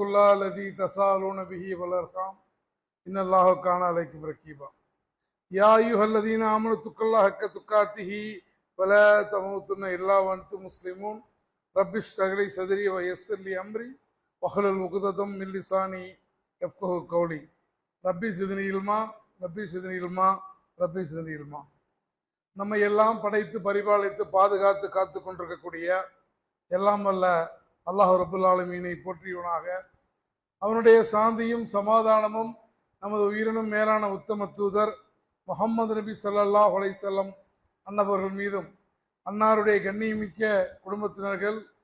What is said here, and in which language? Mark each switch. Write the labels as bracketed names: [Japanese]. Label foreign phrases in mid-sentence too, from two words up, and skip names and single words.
[Arabic] الله الذي تساءلون به والأرحام إن الله كان عليكم رقيبا يا أيها الذين آمنوا اتقوا الله حق تقاته ولا تموتن إلا وأنتم مسلمون رب اشرح لي صدري ويسر لي أمري واحلل عقدة من لساني يفقهوا قولي رب زدني علما رب زدني علما رب زدني علما. [Tamil] நம்ம எல்லாம் படைத்து பரிபாலித்து பாதுகாத்து காத்து கொண்டிருக்கக்கூடிய எல்லாம் வல்ல அல்லாஹ் [Arabic] رب العالمين [Tamil] போற்றியவனாக, அவனுடைய சாந்தியும் சமாதானமும் நமது உயிரினும் மேலான உத்தம தூதர் முஹம்மது நபி [Arabic] صلى الله عليه وسلم [Tamil] அன்னவர்கள் மீதும், அன்னாருடைய கண்ணியமிக்க குடும்பத்தினர்கள்,